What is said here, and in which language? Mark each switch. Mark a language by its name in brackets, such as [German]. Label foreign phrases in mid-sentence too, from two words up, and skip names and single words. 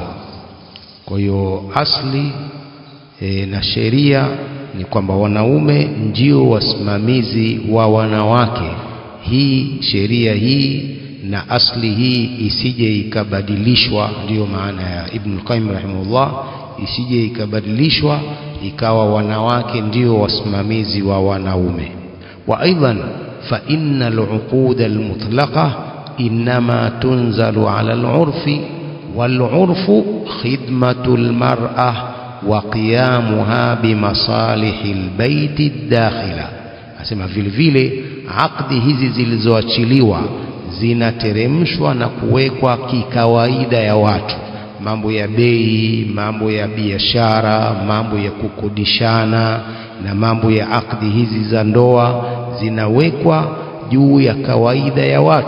[Swahili] Kwa hiyo asli na sheria ni kwamba wanaume ndio wasimamizi wa wanawake. Hii sheria hii na asli hii isije ikabadilishwa, ndio maana ya Ibn Qayyim rahimahullah, isije ikabadilishwa ikawa wanawake ndio wasimamizi wa wanaume. [Arabic] وأيضا فإن العقود المطلقة إنما تنزل على العرف والعرف خدمة المرأة وقيامها بمصالح البيت الداخلة. [Swahili] Asema vile vile akdi hizi zilizoachiliwa zinateremshwa na kuwekwa kikawaida ya watu, mambo ya bei, mambo ya biashara, mambo ya kukodishana, na mambo ya akdi hizi za ndoa zinawekwa juu ya kawaida ya watu.